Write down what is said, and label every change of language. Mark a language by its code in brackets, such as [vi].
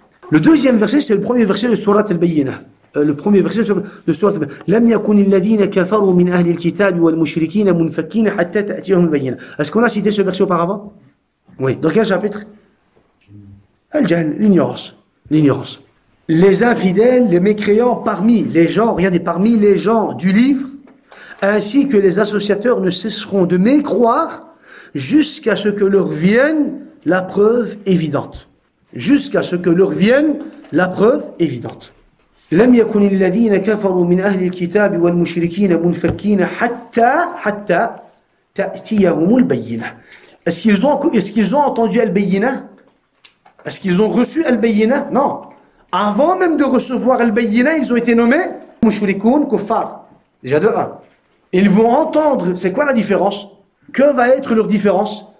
[fr] Le deuxième verset, c'est le premier verset de Surat Al-Bayyinah. Le premier verset de Surat Al-Bayyinah. [ar] لم يكن الذين كفروا من أهل الكتاب والمشركين منفكين حتى تأتيهم البينة. [fr] Est-ce qu'on a cité ce verset auparavant? Oui. Dans quel chapitre? Al-Jahl, l'ignorance. L'ignorance. Les infidèles, les mécréants parmi les gens, regardez, parmi les gens du livre, ainsi que les associateurs ne cesseront de mécroire jusqu'à ce que leur vienne la preuve évidente. Jusqu'à ce que leur vienne la preuve évidente. [ar] لم يكن الذين كفروا من أهل الكتاب والمشركين منفكين حتى تأتيهم البينة. [fr] Est-ce qu'ils ont entendu al-bayyinah? Est-ce qu'ils ont reçu al-bayyinah? Non. Avant même de recevoir al-bayyinah, ils ont été nommés mushrikoun, kuffar. Déjà de 1. Ils vont entendre, c'est quoi la différence? Que va être leur différence?